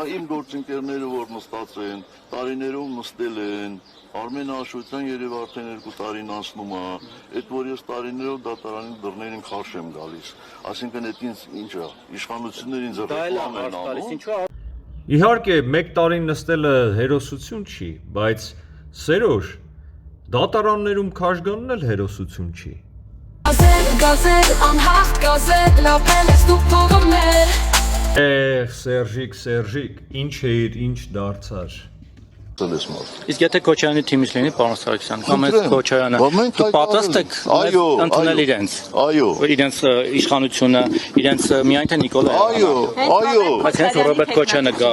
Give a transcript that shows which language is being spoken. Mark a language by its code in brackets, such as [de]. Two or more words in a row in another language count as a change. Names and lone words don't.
[hy] իմ գործընկերները որ նստած են, տարիներով նստել են, Արմեն Աշոտյան երև արդեն 2 տարին անցնում է, այդ որ ես տարիներով դատարանի դռներին քարշ եմ գալիս, այսինքն այդ ինչա, իշխանությունները ինձ ռեկլամ են անում։ Իհարկե, 1 տարի նստելը հերոսություն չի, բայց Սերոժ, դատարաններում քաշ գանն էլ հերոսություն չի։ Gazel, gazel, anhach, gazel, lapel, stuk pogomel. Սերժիկ, ինչ էիր, ինչ դարձար։ Իսկ եթե Քոչարյանի թիմից լինի, պարոն Սարգսյան, կամ այդ Քոչարյանը, դուք պատրաստ եք ընդունել իրենց, իրենց իշխանությունը, իրենց միայն թե Նիկոլա։ Այո։ Բայց հենց Ռոբերտ Քոչարյանը գա։